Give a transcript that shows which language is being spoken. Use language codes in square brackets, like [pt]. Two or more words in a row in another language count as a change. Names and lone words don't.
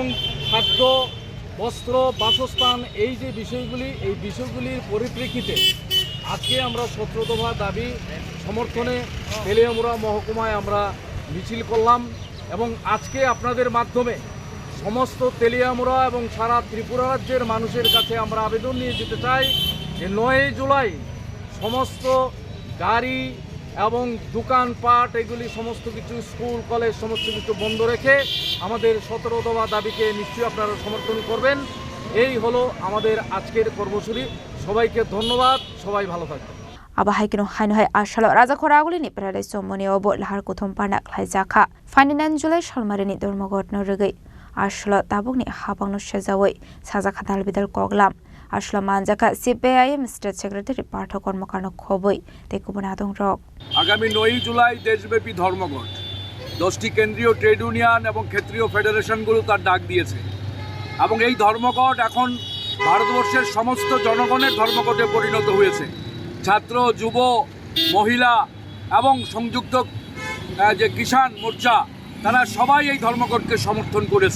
[bn] খাদ্য, বস্ত্র, বাসস্থান এই যে বিষয়গুলি, এই বিষয়গুলির পরিপ্রেক্ষিতে আজকে আমরা 17 দফা দাবি সমর্থনে তেলিয়ামুড়া মহকুমায় আমরা মিছিল করলাম এবং আজকে আপনাদের মাধ্যমে সমস্ত তেলিয়ামুড়া এবং সারা ত্রিপুরা রাজ্যের মানুষের কাছে আমরা আবেদন নিয়ে যেতে চাই যে 9 জুলাই সমস্ত গাড়ি এবং দোকানপাট এগুলি সমস্ত কিছু, স্কুল কলেজ সমস্ত কিছু বন্ধ রেখে আমাদের 17 দফা দাবিকে নিশ্চয়ই আপনারা সমর্থন করবেন। এই হলো আমাদের আজকের কর্মসূচি। সবাইকে ধন্যবাদ, সবাই ভালো থাকবেন। [trp] aba haikino haino hai arshalo raja khoraguli ni paradise somoni obo lahar kothom pana khlaijaka 29 July salmari ni ধর্মঘট no rugai arshalo tabukni habangno sejawai sajaka dalbidal koglam arshalo manjaka CPIM [en] state secretary [trp] Partha Kormokar no khoboi tekubonadong rok [bn] আগামী 9 জুলাই দেশব্যাপী ধর্মঘট 10টি কেন্দ্রীয় ট্রেড ইউনিয়ন এবং ক্ষেত্রীয় ফেডারেশনগুলো তার ডাক দিয়েছে এবং এই ধর্মঘট এখন ভারতবর্ষের সমস্ত জনগণের ধর্মঘটে পরিণত হয়েছে। ছাত্র, যুব, মহিলা এবং সংযুক্ত যে কিষাণ মোর্চা তারা সবাই এই ধর্মঘটকে সমর্থন করেছে।